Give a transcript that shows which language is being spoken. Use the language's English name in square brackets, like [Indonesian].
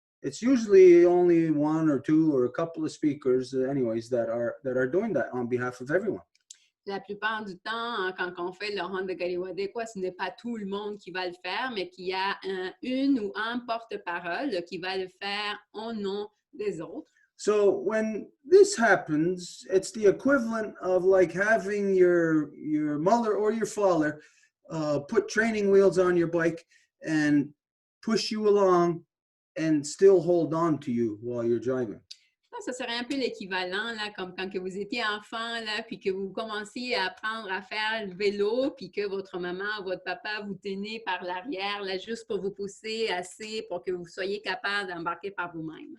[English] It's usually only one or two or a couple of speakers, anyways, that are doing that on behalf of everyone. [French] La plupart du temps, quand on fait le Honda Gadi Wadekwa, ce n'est pas tout le monde qui va le faire, mais qu'il y a une ou un porte-parole qui va le faire au nom des autres. [English] So when this happens, it's the equivalent of like having your mother or your father put training wheels on your bike and push you along and still hold on to you while you're driving. [French] Ça serait un peu l'équivalent, là, comme quand que vous étiez enfant, là, puis que vous commenciez à apprendre à faire le vélo, puis que votre maman ou votre papa vous tenait par l'arrière, là, juste pour vous pousser assez pour que vous soyez capable d'embarquer par vous-même.